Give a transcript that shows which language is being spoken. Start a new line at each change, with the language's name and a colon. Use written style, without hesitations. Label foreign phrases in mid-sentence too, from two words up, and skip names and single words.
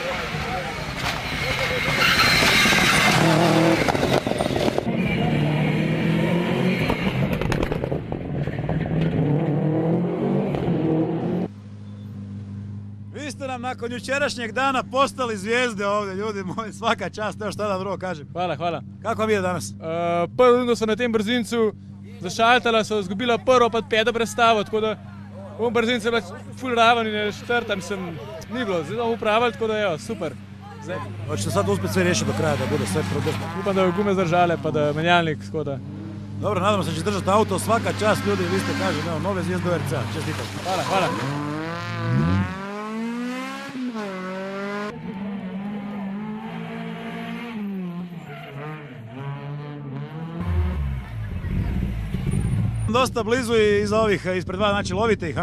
Croatian: Vi ste nam nakon jučerašnjeg dana postali zvijezde ovdje, ljudi moji, svaka čast, evo šta da drugo kažem. Hvala. Kako vam je danas?
Slovenian: Prvo rundo sem na tem brzincu zašaltala, so izgubila prvo pa peto predstavo, tako da v brzincu je bila ful raven in četrtam ni bilo, zdaj bomo upravili, tako da je super.
Croatian: Hoćete sad uspjeti sve riješiti do kraja, da bude sve produžno?
Slovenian: Upam, da je gume zdržale, pa da je menjalnik, tako da.
Croatian: Dobro, nadam se da će držati auto, svaka čast ljudi, vi ste kažem, evo, nove zvijezde ORC-a, čestitam. Hvala. Dosta blizu i iza ovih ispred dva, znači lovite ih, ha?